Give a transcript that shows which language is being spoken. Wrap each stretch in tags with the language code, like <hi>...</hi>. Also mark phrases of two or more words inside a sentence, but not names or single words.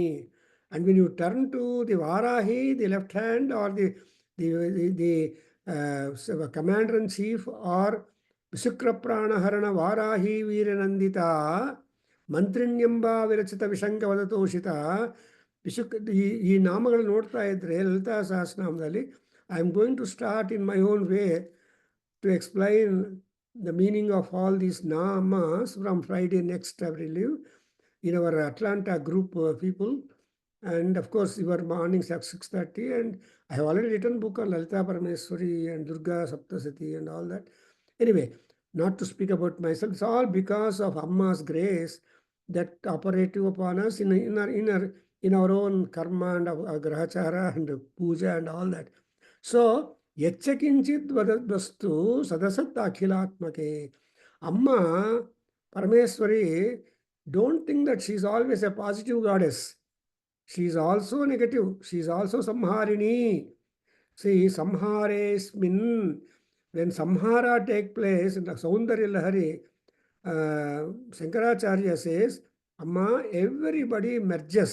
<en>And when you turn to the Varahi, the left hand, or the commander-in-chief, or Visukrapranaharana Varahi Viranandita, Mantrinyamba Virachita Vishankavadatoshita,</en> <kn>ಈ ನಾಮಗಳು ನೋಡ್ತಾ ಇದ್ರೆ ಲಲಿತಾ ಸಹಸ್ರನಾಮದಲ್ಲಿ,</kn> <en>I am going to start in my own way to explain the meaning of all these namas from Friday next, I will leave in our Atlanta group people. And of course, your mornings at 6:30. And I have already written book on Lalita Parameswari and Durga Saptasati and all that. Anyway, not to speak about myself, it's all because of Amma's grace that operative upon us in our own karma and grahachara and puja and all that. So,</en> <sa>ಯಚ್ಚಕಿಂಚಿತ್ ವಸ್ತು ಸದಸತ್ ಅಖಿಲಾತ್ಮಕೆ. ಅಮ್ಮ ಪರಮೇಶ್ವರಿ,</sa> <en>don't think that she is always a positive goddess. She is also negative. She is also samharini. See, samharesmin, when samhara take place in the Saundarya Lahari, Shankaracharya says, Amma, everybody merges.</en>